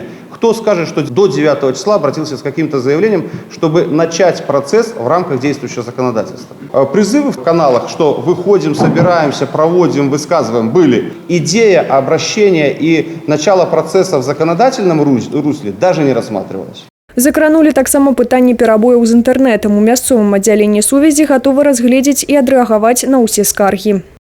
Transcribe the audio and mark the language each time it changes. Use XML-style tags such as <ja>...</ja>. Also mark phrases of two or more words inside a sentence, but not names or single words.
<ru>Кто скажет, что до 9 числа обратился с каким-то заявлением, чтобы начать процесс в рамках действующего законодательства? Призывы в каналах, что выходим, собираемся, проводим, высказываем, были. Идея обращения и начало процесса в законодательном русле даже не рассматривалась.</ru> <be>Закранулі таксама пытанне перабояў з інтэрнэтам. У мясцовым аддзяленні сувязі гатовы разгледзець і адрэагаваць на ўсе скаргі.</be>